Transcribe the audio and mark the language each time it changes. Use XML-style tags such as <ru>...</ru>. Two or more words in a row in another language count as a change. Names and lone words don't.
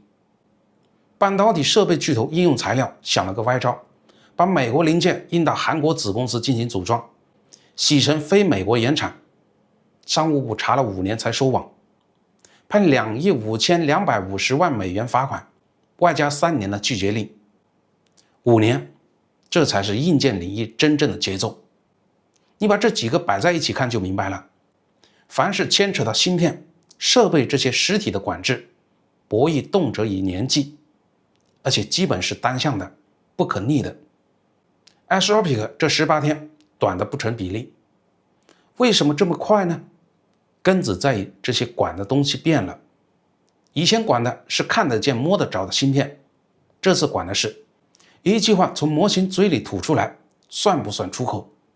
<zh>半導體設備巨頭應用材料想了個歪招，把美國零件運到韓國子公司進行組裝，洗成非美國原產，商務部查了5年才收網，判2億5250萬美元罰款，外加3年的拒絕令。5年，這才是硬件領域真正的節奏。你把這幾個擺在一起看就明白了。凡是牽扯到芯片、設備這些實體的管制，博弈動輒以年計，而且基本是單向的，不可逆的。ASRopic 這18天短得不成比例。為什麼這麼快呢？根子在於這些管的東西變了。以前管的是看得見摸得着的芯片，這次管的是一句話從模型嘴裡吐出來，算不算出口？</zh>